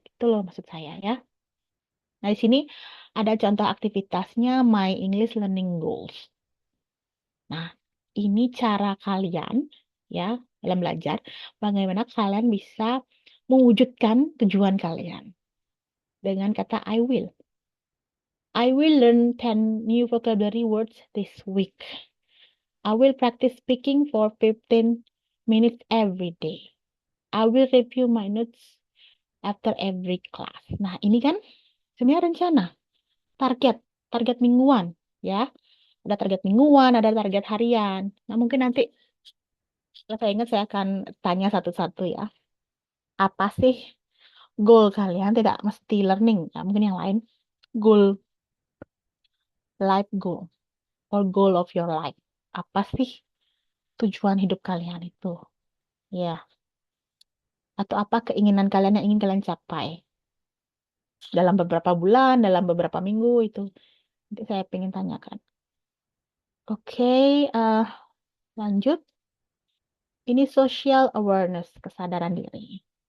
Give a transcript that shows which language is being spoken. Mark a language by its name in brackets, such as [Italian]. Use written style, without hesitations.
[Indonesian] Itu loh maksud saya ya. Nah, di sini ada contoh aktivitasnya My English Learning Goals. Nah, ini cara kalian ya dalam belajar, bagaimana kalian bisa mewujudkan tujuan kalian dengan kata I will. [English] I will learn 10 new vocabulary words this week. I will practice speaking for 15 minutes every day. I will review my notes after every class. [Indonesian] Nah, ini kan sebenarnya rencana, target, target mingguan, ya. Ada target mingguan, ada target harian. Nah, mungkin nanti kalau saya ingat saya akan tanya satu-satu ya. Apa sih goal kalian? Tidak mesti learning, ya. Mungkin yang lain. [English] Goal, life goal, or goal of your life. [Indonesian] Apa sih tujuan hidup kalian itu? Ya. Atau apa keinginan kalian yang ingin kalian capai? Dalam beberapa bulan, dalam beberapa minggu itu. Nanti saya ingin tanyakan. Oke, lanjut. Ini social awareness, kesadaran diri.